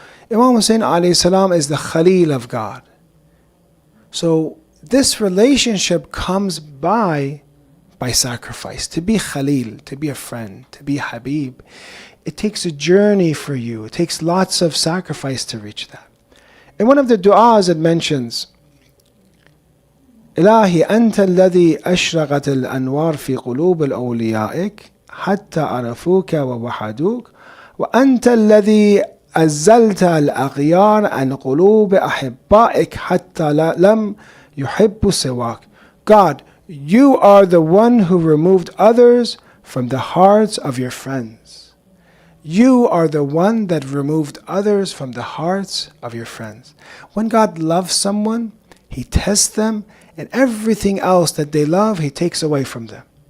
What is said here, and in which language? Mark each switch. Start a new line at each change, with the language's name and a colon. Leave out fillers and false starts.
English: Imam Hussein alayhi salam is the Khalil of God. So this relationship comes by sacrifice. To be Khalil, to be a friend, to be Habib, it takes a journey for you. It takes lots of sacrifice to reach that. In one of the du'as it mentions,
Arabic: إلهي أنت الذي أشرقت الأنوار في قلوب الأوليائك حتى عرفوك ووحدوك وأنت الذي أزلت الأغيار عن قلوب أحبائك حتى لم يحبوا سواك.
English: God, you are the one who removed others from the hearts of your friends. You are the one that removed others from the hearts of your friends. When God loves someone, He tests them, and everything else that they love, He takes away from them.